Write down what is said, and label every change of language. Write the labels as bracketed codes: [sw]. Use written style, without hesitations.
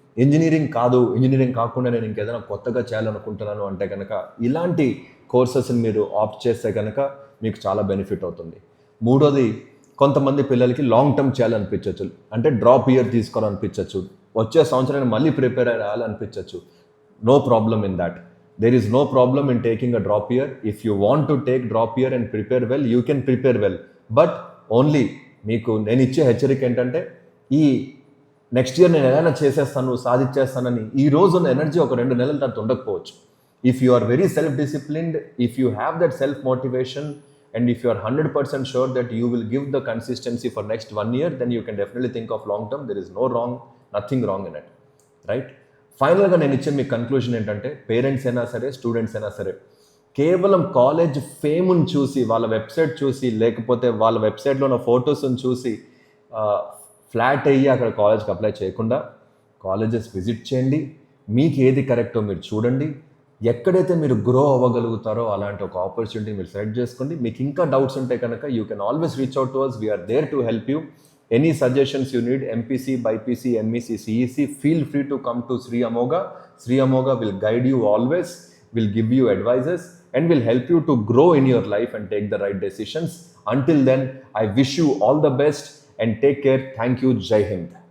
[te] Engineering కాకుండా నేను ఇంకేదైనా కొత్తగా చేయాలనుకుంటున్నాను అంటే కనుక ఇలాంటి కోర్సెస్ని మీరు ఆప్ట్ చేస్తే కనుక మీకు చాలా బెనిఫిట్ అవుతుంది. మూడోది, కొంతమంది పిల్లలకి లాంగ్ టర్మ్ చేయాలనిపించవచ్చు, అంటే డ్రాప్ ఇయర్ తీసుకోవాలనిపించవచ్చు, వచ్చే సంవత్సరాన్ని మళ్ళీ prepare అవ్వాలనిపించవచ్చు. [en] No problem in that. There is no problem in taking a drop year. If you want to take drop year and prepare well, you can prepare well. But only [te] మీకు నేను ఇచ్చే హెచ్చరిక ఏంటంటే, ఈ next year నేను ఎలా చేసేస్తాను, సాధించేస్తానని ఈ రోజు ఉన్న ఎనర్జీ ఒక 2 నెలల తర్వాత ఉండకపోవచ్చు. [en] If you are very self disciplined, if you have that self motivation, and if you are 100% sure that you will give the consistency for next 1 year, then you can definitely think of long term. There is nothing wrong in it, right? [te] ఫైనల్గా నేను ఇచ్చే మీ conclusion ఏంటంటే, parents అయినా సరే, students అయినా సరే, కేవలం college ఫేమ్ని చూసి, వాళ్ళ వెబ్సైట్ చూసి, లేకపోతే వాళ్ళ వెబ్సైట్లో ఉన్న ఫొటోస్ని చూసి ఫ్లాట్ అయ్యి అక్కడ కాలేజ్కి అప్లై చేయకుండా కాలేజెస్ విజిట్ చేయండి. మీకు ఏది కరెక్టో మీరు చూడండి. ఎక్కడైతే మీరు గ్రో అవ్వగలుగుతారో అలాంటి ఒక ఆపర్చునిటీ మీరు సెలెక్ట్ చేసుకోండి. మీకు ఇంకా డౌట్స్ ఉంటే కనుక [en] You can always reach out to us. We are there to help you. Any suggestions you need, MPC, BIPC, MEC, CEC, feel free to come to Sri Amogha. Sri Amogha will guide you always, will give you advices, and will help you to grow in your life and take the right decisions. Until then, I wish you all the best and take care. Thank you. Jai Hind.